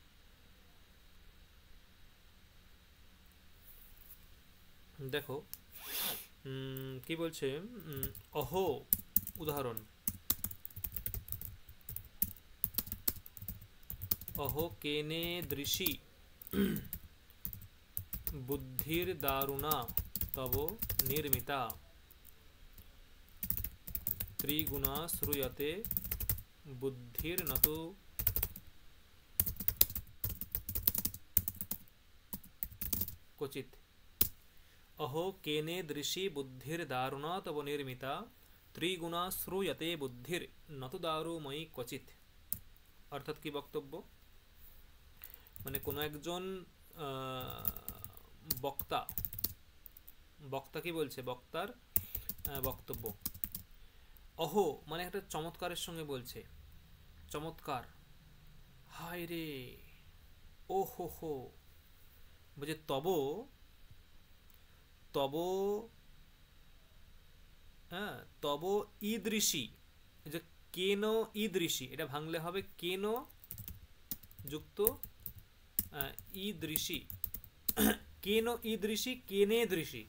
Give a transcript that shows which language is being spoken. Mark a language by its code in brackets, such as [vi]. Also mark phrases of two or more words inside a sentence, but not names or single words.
[bn] দেখো কি বলছে, [sa] অহো, উদাহরণ, অহো কেনে দৃশি বুদ্ধির দারুণা তব নির্মিতা ত্রিগুণা শ্রূয়তে বুদ্ধির নতু क्वचित। अहो केने दृशि बुद्धिर दारुणा तव निर्मिता त्रिगुणा श्रूयते बुद्धिर नतु दारुमयी क्वचित। [bn] অর্থাৎ কি বক্তব্য? মানে কোনো একজন বক্তা কি বলছে, বক্তার বক্তব্য। অহো মানে একটা চমৎকারের সঙ্গে বলছে, চমৎকার, হায় রে, ও হো হো, বলছে তব তব ঈদৃশি, যে কেন ঈদৃশি, এটা ভাঙলে হবে কেন যুক্ত ঈদৃশি, কেন ঈদৃশি, কেনে দৃশি।